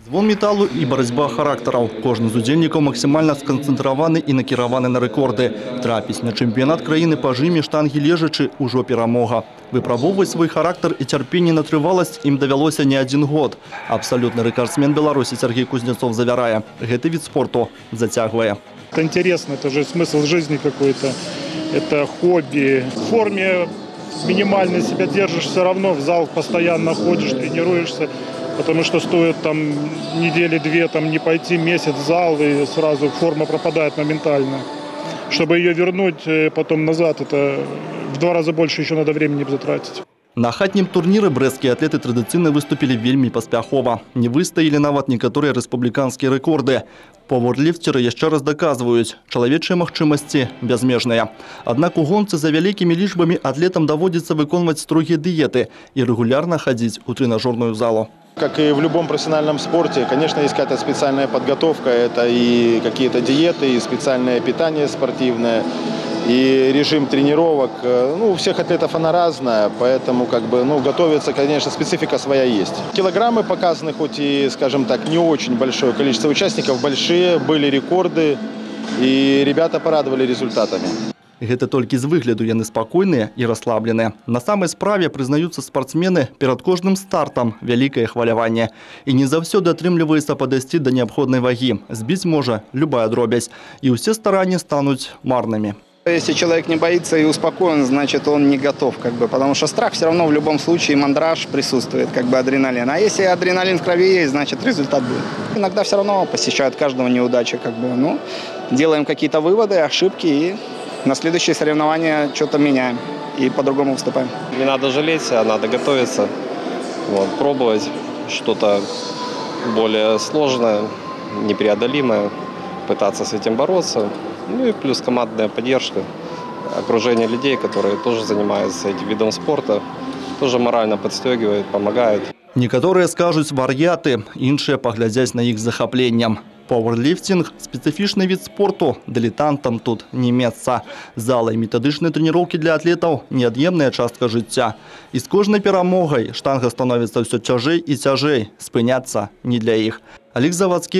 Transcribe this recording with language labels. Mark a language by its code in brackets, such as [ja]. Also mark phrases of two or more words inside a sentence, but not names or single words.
[be] Звон металу і барацьба характараў. Кожны з удзельнікаў максімальна сканцэнтраваны і накіраваны на рэкорды. Трапіць на чэмпіянат краіны па жыме штангі лежачы ўжо перамога. Выпрабоўваць свой характар і цярпенне на трываласць ім давялося не адзін год. Абсалютны рэкардсмен Беларусі Сергей Кузнецов завярае, гэты від спорту зацягвае. [ru] Это интересно, это же смысл жизни какой-то, это хобби. В форме минимально себя держишь все равно, в зал постоянно ходишь, тренируешься. Потому что стоит там недели-две там не пойти, месяц в зал, и сразу форма пропадает моментально. Чтобы ее вернуть потом назад, это в 2 раза больше еще надо времени затратить. [be] На хатнім турніры брэсцкія атлеты традыцыйна выступілі вельмі паспяхова. Не выстаілі нават некаторыя рэспубліканскія рэкорды. Пауэрліфтеры яшчэ раз даказваюць, чалавечыя магчымасці бязмежныя. Аднак у гонцы за вялікімі лічбамі атлетам даводзіцца выконваць строгія дыеты і рэгулярна хадзіць у тренажерную залу. [ru] Как и в любом профессиональном спорте, конечно, есть какая-то специальная подготовка. Это и какие-то диеты, и специальное питание спортивное, и режим тренировок. Ну, у всех атлетов она разная, поэтому готовиться, конечно, специфика своя есть. Килограммы показаны, хоть и, скажем так, не очень большое количество участников, большие, были рекорды, и ребята порадовали результатами. [be] Гэта толькі з выгляду яны спакойныя і расслабленыя. На самай справе прызнаюцца спартсмены, перад кожным стартам вялікае хваляванне. І не заўсёды атрымліваецца падысці да неабходнай вагі. Збіць можа любая дробязь. І ўсе старанні стануць марнымі. [ru] Если человек не боится и успокоен, значит он не готов, потому что страх все равно в любом случае, мандраж присутствует, адреналин. А если адреналин в крови есть, значит результат будет. Иногда все равно посещают каждого неудачи, делаем какие-то выводы, ошибки и на следующие соревнования что-то меняем и по-другому выступаем. Не надо жалеть, а надо готовиться, пробовать что-то более сложное, непреодолимое, пытаться с этим бороться. Ну и плюс командная поддержка, окружение людей, которые тоже занимаются этим видом спорта, тоже морально подстегивает, помогает. [be] Некаторыя скажуць вар'яты, іншыя паглядзяць на іх з захапленнем. Пауэрліфтинг – специфічны від спорту, дилетантам тут не месца. Зала і метадычныя трэніроўкі для атлетаў – неад'емная частка жыцця. І з кожнай перамогай штанга становіцца ўсё цяжэй і цяжэй, спыняцца не для іх.